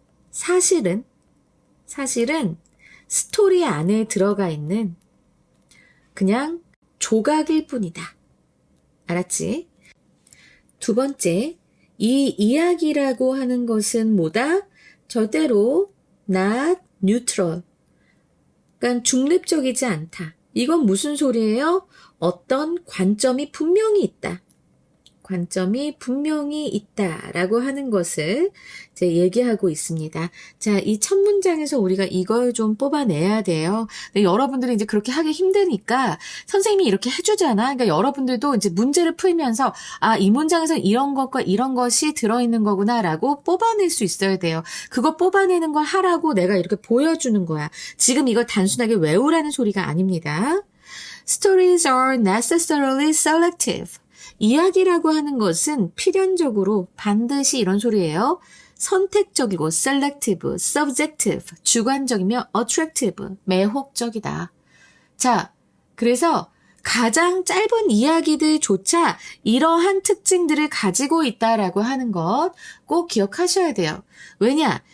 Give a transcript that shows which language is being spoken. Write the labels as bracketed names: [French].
[Korean] 사실은 스토리 안에 들어가 있는 그냥 조각일 뿐이다. 알았지? 두 번째, 이 이야기라고 하는 것은 뭐다? 절대로 [English] not neutral. [Korean] 그러니까 중립적이지 않다. 이건 무슨 소리예요? 어떤 관점이 분명히 있다. 관점이 분명히 있다라고 하는 것을 이제 얘기하고 있습니다. 자, 이 첫 문장에서 우리가 이걸 좀 뽑아내야 돼요. 근데 여러분들이 이제 그렇게 하기 힘드니까 선생님이 이렇게 해주잖아. 그러니까 여러분들도 이제 문제를 풀면서 이 문장에서 이런 것과 이런 것이 들어있는 거구나라고 뽑아낼 수 있어야 돼요. 그거 뽑아내는 걸 하라고 내가 이렇게 보여주는 거야. 지금 이걸 단순하게 외우라는 소리가 아닙니다. [English] Stories are necessarily selective. [Korean] 이야기라고 하는 것은 필연적으로 반드시 이런 소리예요. 선택적이고 selective, subjective, 주관적이며 attractive, 매혹적이다. 자, 그래서 가장 짧은 이야기들조차 이러한 특징들을 가지고 있다라고 하는 것 꼭 기억하셔야 돼요. 왜냐?